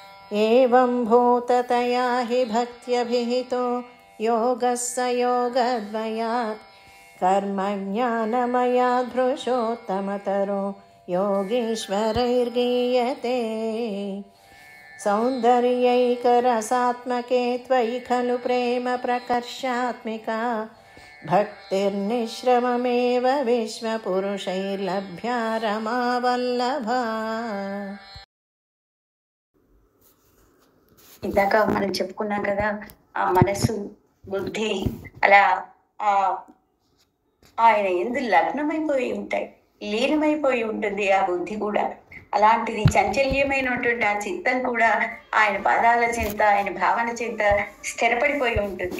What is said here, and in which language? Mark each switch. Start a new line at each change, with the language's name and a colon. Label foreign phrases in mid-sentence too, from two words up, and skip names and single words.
Sanskrit: एवं भूततया हि भक्त्यभिहितो योगः स योगद्वयात् कर्मज्ञानमयादृशोत्तमतरो योगीश्वरैर्गीयते। सौन्दर्यैकरसात्मके त्वयि खलु प्रेम प्रकर्षात्मिका भक्तिर्निश्रममेव विश्वपुरुषैर्लभ्या रमावल्लभा।
Telugu: ఇందాక మనం చెప్పుకున్నాం కదా, ఆ మనసు బుద్ధి అలా ఆయన ఎందు లగ్నమైపోయి ఉంటాయి, లీనమైపోయి ఉంటుంది ఆ బుద్ధి కూడా. అలాంటిది చంచల్యమైనటువంటి ఆ చిత్తం కూడా ఆయన పాదాల చింత, ఆయన భావన చింత స్థిరపడిపోయి ఉంటుంది.